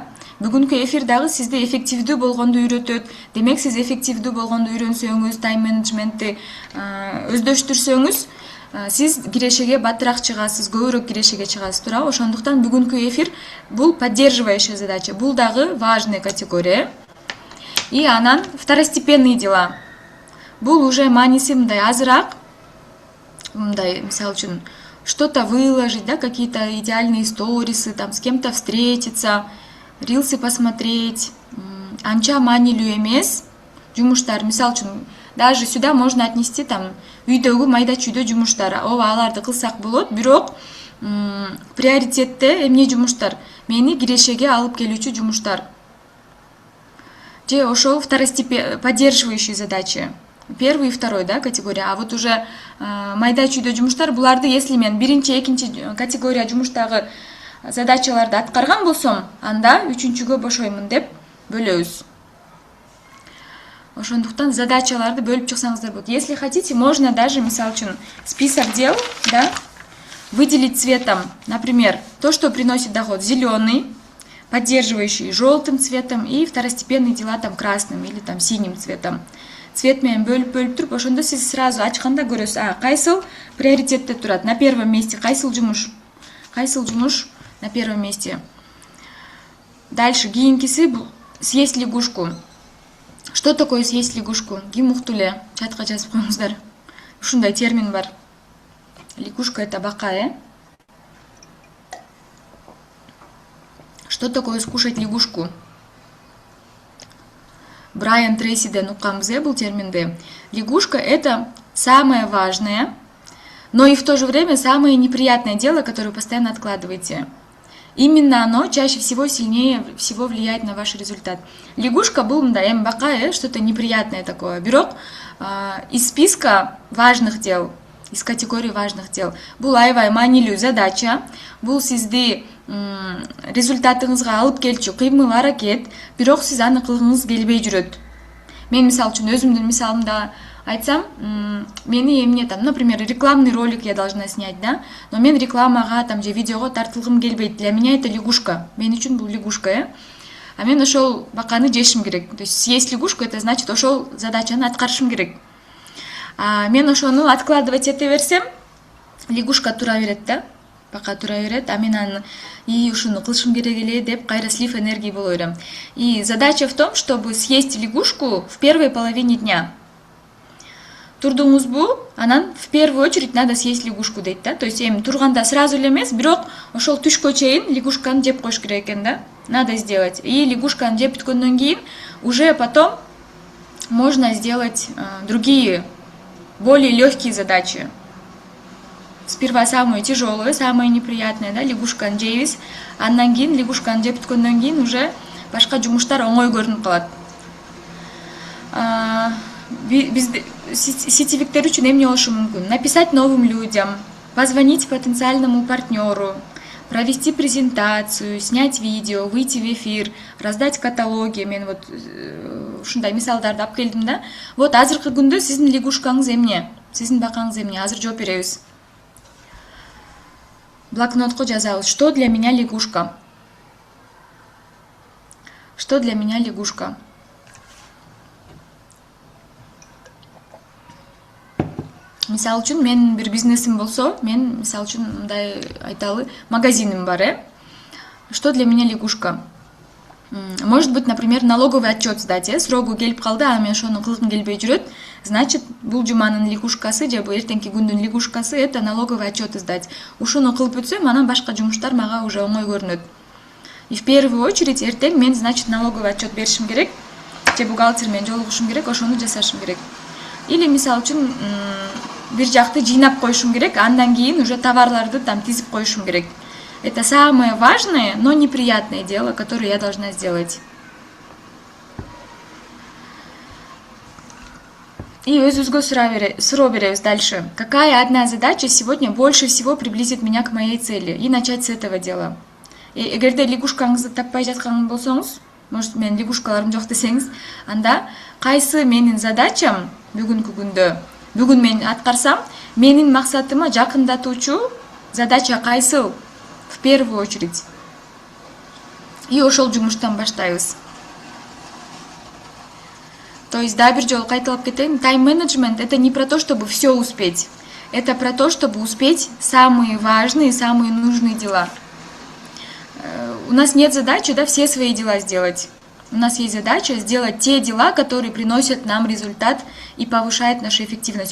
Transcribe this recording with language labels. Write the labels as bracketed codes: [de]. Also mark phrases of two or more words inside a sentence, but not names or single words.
[ky] Бүгүнкү эфир дагы сизди эффективдүү болгонду үйрөтөт. Демек сиз эффективдүү болгонду үйрөнсөңүз, тайм менеджментти өздөштүрсөңүз, сиз кирешеге баттыраак чыгасыз, көбүрөөк кирешеге чыгасыз, туурабы? Ошондуктан бүгүнкү эфир бул [ru] поддерживающая задача. [ky] Бул дагы [ru] важная категория. И анан второстепенные дела. [ky] Бул уже мааниси мындай азыраак, мындай мисалы үчүн [ru] что-то выложить, да, какие-то идеальные сторисы, там с кем-то встретиться, рилсы посмотреть. [ky] Анча маанилүү эмес жумуштар. Мисалы үчүн [ru] даже сюда можно отнести там [ky] үйдөгү майда чүйдө жумуштар. Ооба, аларды кылсак болот, бирок приоритетте эмне жумуштар? Мени кирешеге алып келүүчү жумуштар. Же ошол [ru] поддерживающие задачи. Первый и второй, да, категория. А вот уже [ky] майда чүйдө жумуштар, буларды если мен биринчи, экинчи категория жумуштагы задачаларды аткарган болсом, анда үчүнчүгө бошоймун деп бөлөбүз. Ошондуктан задачаларды бөлүп чыксаңыздар болот. [ru] Если хотите, можно даже, [ky] мисалы үчүн, [ru] список дел, да, выделить цветом. Например, то, что приносит доход, зеленый, поддерживающий желтым цветом, и второстепенные дела там красным или там синим цветом. [ky] Цвет менен бөлүп туруп, ошондо сиз сразу ачканда көрөсүз, кайсыл приоритетте турат, [ru] на первом месте, [ky] кайсыл жумуш [ru] на первом месте. Дальше, кийинкиси съесть лягушку. Что такое съесть лягушку? [ky] Ким укту эле? Чатка жазып коюңуздар. Ушундай термин бар. [ru] Лягушка — это бака, Что такое скушать лягушку? [ky] Брайан Трейсиден укканбыз, бул терминди. [ru] Лягушка — это самое важное, но и в то же время самое неприятное дело, которое вы постоянно откладываете. Именно оно чаще всего сильнее всего влияет на ваш результат. Лягушка был, да, бака, что-то неприятное такое. Бирок из списка важных дел, из категории важных дел. [ky] Бул аябай маанилүү задача, бул сизди результатыңызга алып келчү кыймыл аракет, бирок сиз аны кылгыңыз келбей жүрөт. Мен мисалы үчүн өзүмдүн мисалымда айтсам, мени эмне [ru] там, например, рекламный ролик я должна снять, да, но [ky] мен рекламага там же видеого тартылгым келбейт. [ru] Для меня это лягушка. [ky] Мен үчүн бул лягушка, А мен ошол баканы жешим керек. [ru] То есть съесть лягушку — это значит [ky] ошол задачаны аткарышым керек. А мен ошону откладывать эте берсем, лягушка тура берет, да? Бака тура берет, а мен аны ушуну кылышым керек эле деп кайра [ru] слив энергии [ky] боло берем. [ru] И задача в том, чтобы съесть лягушку в первой половине дня. [ky] Турдуңузбу, анан [ru] в первую очередь надо съесть лягушку дейт, да? То есть [ky] эми турганда сразу эле эмес, бирок ошол түшкө чейин лягушканы жеп коюш керек экен, да? [ru] Надо сделать. И [ky] лягушканы жеп бүткөндөн кийин [ru] уже потом можно сделать другие, более легкие задачи. Сперва самые тяжелые, самые неприятные, [ky] да, лягушканы жейбиз. Андан кийин лягушканы жеп бүткөндөн кийин уже башка жумуштар оңой көрүнүп калат. Сетевиктер үчүн эмне болушу мүмкүн? [ru] Написать новым людям, позвонить потенциальному партнеру, провести презентацию, снять видео, выйти в эфир, раздать каталоги. [ky] Мен вот ушундай мисалдарды алып келдим, да. Вот азыркы күндө сиздин лягушкаңыз эмне? Сиздин бакаңыз эмне? Азыр жооп беребиз. Блокнотко жазабыз. [ru] Что для меня лягушка? Что для меня лягушка? [ky] Мисалы үчүн менин бир бизнесим болсо, мен мисалы үчүн мындай айталы, магазиним бар, [ru] Что для меня лягушка? Может быть, например, налоговый отчет сдать, [ky] срогу келип калды, а мен ошону кылгым келбей жүрөт. Значит, бул жуманын лягушкасы же эртеңки күндүн лягушкасы — [ru] это налоговый отчет сдать. [ky] Ушуну кылып өтсөм, анан башка жумуштар мага уже оңой көрүнөт. [ru] И в первую очередь [ky] эртең мен, значит, [ru] налоговый отчет [ky] беришим керек, же бухгалтер менен жолугушум керек, ошону жасашым керек. Или мисалы үчүн бир жакты жыйнап коюшум керек, андан кийин уже товарларды там тизип коюшум керек. [ru] Это самое важное, но неприятное дело, которое я должна сделать. [ky] И өзүбүзгө суроо беребиз дальше. [ru] Какая одна задача сегодня больше всего приблизит меня к моей цели? И начать с этого дела. [ky] Эгерде лягушкаңызды таппай жаткан болсоңуз, может, мен лягушкаларым жок десеңиз, анда кайсы менин задачам бүгүнкү күндө, бүгүн мен аткарсам, менин максатыма жакындатуучу задача кайсыл? [ru] В первую очередь. [ky] И ошол жумуштан баштайбыз. [ru] То есть, [ky] да, бир жолу кайталап кетейин, [ru] тайм-менеджмент — это не про то, чтобы все успеть. Это про то, чтобы успеть самые важные, самые нужные дела. У нас нет задачи, да, все свои дела сделать. У нас есть задача сделать те дела, которые приносят нам результат и повышают нашу эффективность.